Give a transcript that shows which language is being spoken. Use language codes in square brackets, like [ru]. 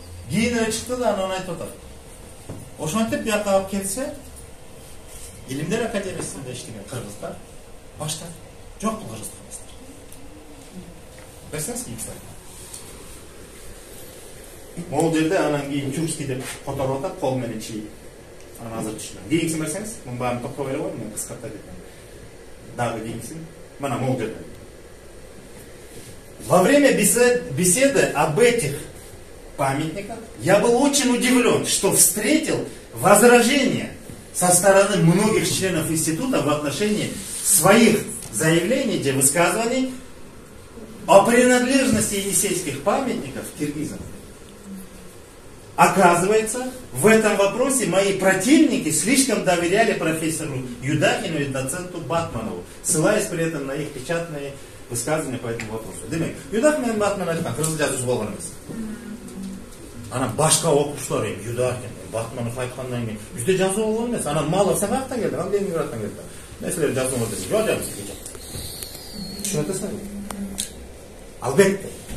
[ky] Кийин эле чыкты да анан айтып атат. Ошентип бияка алып келсе, Илимдер академиясында иштеген кыргыздар баштап жок бул кыргыздар. Берсеңиз кийинчи. Могул жерде анан кийин Чурский деп которуп атат, кол менен чийип. Анан азыр түшүнөм. Кийинкисин берсеңиз, мунун баарын токтоп эле койдум, мен кыскарта кетем. Дагы кийинкисин. Мына могул жерде. [ru] Во время беседы об этих памятниках я был очень удивлен, что встретил возражения со стороны многих членов института в отношении своих заявлений, где высказываний о принадлежности енисейских памятников киргизам. Оказывается, в этом вопросе мои противники слишком доверяли профессору Юдахину и доценту Батманову, ссылаясь при этом на их печатные высказывания по этому вопросу. [ky] Демек, Юдахин мен Батман айткан кыргыз жазуучу болгон эмес. Анан башка окуучулар Юдахин, Батманов айткандан кийин бизде жазуу болгон эмес. Анан Малов сен каяктан келдиң? Ал Ленинградтан келди. Мен силер жазууңар десем, жок жок. Түшүнүп атасыңар? Албетте.